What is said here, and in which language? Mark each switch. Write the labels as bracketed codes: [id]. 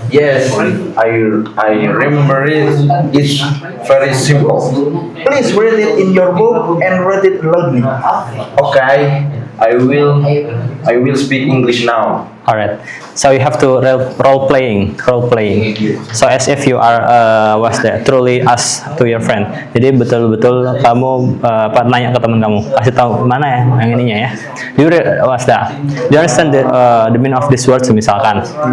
[en] Yes, I remember it. It's very simple. Please read it in your book and read it loudly. Okay, I will speak English now. Alright, so you have to role playing. So as if you are truly us to your friend. [id] Jadi betul-betul kamu nanya ke teman kamu, kasih tahu mana ya yang ininya ya. [en] Do you understand the meaning of this word misalkan?